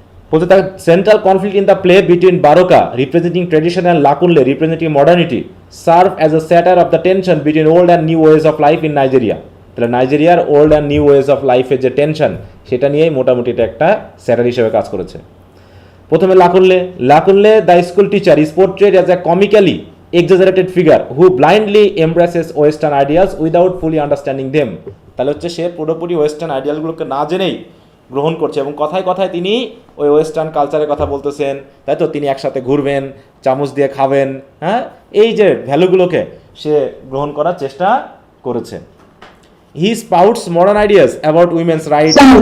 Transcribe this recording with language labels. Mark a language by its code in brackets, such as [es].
[bn] বলতে তার [en] Central conflict in the play between Baroka representing tradition and Lakunle representing modernity serve as a satire of the tension between old and new ways of life in Nigeria. [bn] তাহলে নাইজেরিয়ার old and new ways of লাইফের যে tension, সেটা নিয়েই মোটামুটি এটা একটা স্যাটার হিসেবে কাজ করেছে। [en] প্রথমে Lakunle the school teacher is portrayed as a comically exaggerated figure who blindly embraces western ideas without fully understanding them. [bn] তাহলে হচ্ছে সে পুরোপুরি ওয়েস্টার্ন আইডিয়ালগুলোকে না জেনেই গ্রহণ করছে, এবং কথায় কথায় তিনি ওই ওয়েস্টার্ন কালচারের কথা বলতেছেন, তাই তো? তিনি একসাথে ঘুরবেন, চামচ দিয়ে খাবেন, হ্যাঁ, এই যে ভ্যালুগুলোকে সে গ্রহণ করার চেষ্টা করেছে। [en] He spouts modern ideas about women's right.